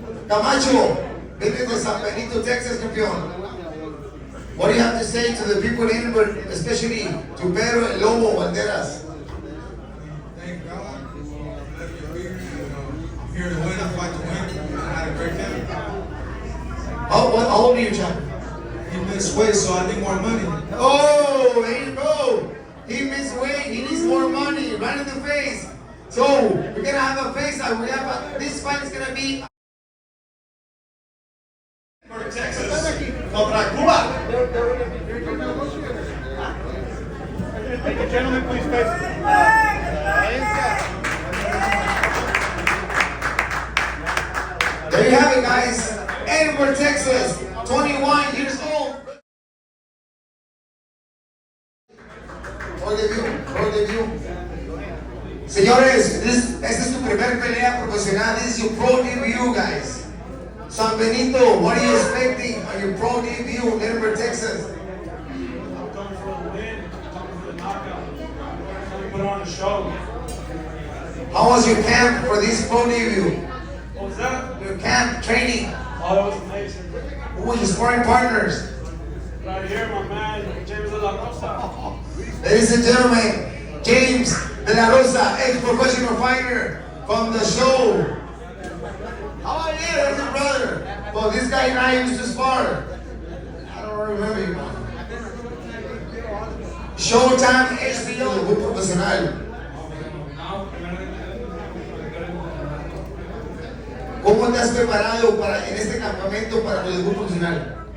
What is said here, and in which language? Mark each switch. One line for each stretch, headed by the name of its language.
Spanish: Camacho, vete de San Benito, Texas, campeón.
English: What do you have to say to the people in Edinburg, especially to Pedro El Lobo Banderas? Thank God for letting me be here. I'm here to win. I fight to win. I had a great time. How old are you, champ? He missed weight, so I need more money. Oh, there you go. He missed weight. He needs more money. Right in the face. So we're gonna have a face-off. This fight is gonna be.
Spanish: Texas contra Cuba.
English: Thank you, gentlemen, please face. There you have it, guys. Edinburg, Texas, 21 years old. Roll the view.
Spanish: Señores, esta es tu primer pelea profesional.
English: This is your pro debut, guys. San Benito, what are you expecting on your pro debut in Edinburg, Texas? I'm coming for the win, I'm coming for the knockout. I'm coming to put on a show. How was your camp for this pro debut? What was that? Your camp training? Oh, it was amazing. Who were your sparring partners? Right here, my man, James De La Rosa. Ladies and gentlemen, James De La Rosa, ex-professional fighter from the show. How are you? That's your brother. Well, this guy and I used to spar. I don't remember you.
Spanish: Showtime HBO, muy profesional. ¿Cómo te has preparado en este campamento para tu debut profesional?